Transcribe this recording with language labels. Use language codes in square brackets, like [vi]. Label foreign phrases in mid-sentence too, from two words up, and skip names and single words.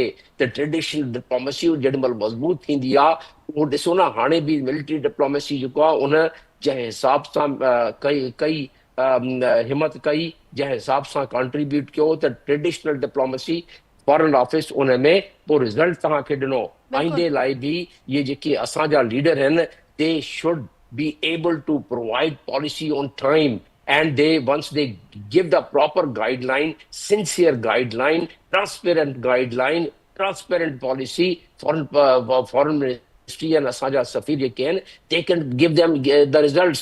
[sd] त [en] traditional diplomacy [sd] जेॾी महिल मज़बूत थींदी आहे, उहो ॾिसो न हाणे बि [en] military diplomacy [sd] जेको आहे उन जंहिं हिसाब सां कई हिमत कई, जंहिं हिसाब सां कॉन्ट्रीब्यूट कयो, त [en] traditional diplomacy foreign office [sd] उन में पोइ रिज़ल्ट तव्हांखे ॾिनो। आईंदे लाइ बि इहे जेके असांजा लीडर आहिनि, [en] They should be able to provide policy on time, and once they give the proper guideline, sincere guideline, transparent guideline, transparent policy, foreign ministry and [sd] اسانجا سفير جي [en] can, they can give them the results.